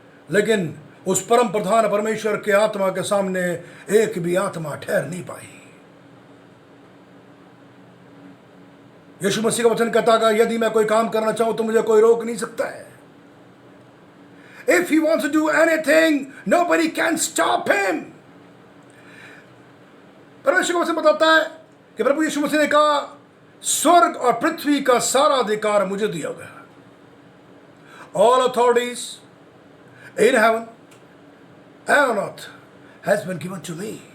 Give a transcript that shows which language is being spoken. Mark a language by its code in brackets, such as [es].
[hi] लेकिन उस परम प्रधान परमेश्वर के आत्मा के सामने एक भी आत्मा ठहर नहीं पाई। यीशु मसीह का वचन कहता है यदि मैं कोई काम करना चाहूं तो मुझे कोई रोक नहीं सकता है। [en] If he wants to do anything, nobody can stop him. [hi] परमेश्वर का वचन बताता है कि प्रभु यीशु मसीह ने कहा स्वर्ग और पृथ्वी का सारा अधिकार मुझे दिया गया। [en] All authorities in heaven and on earth has been given to me.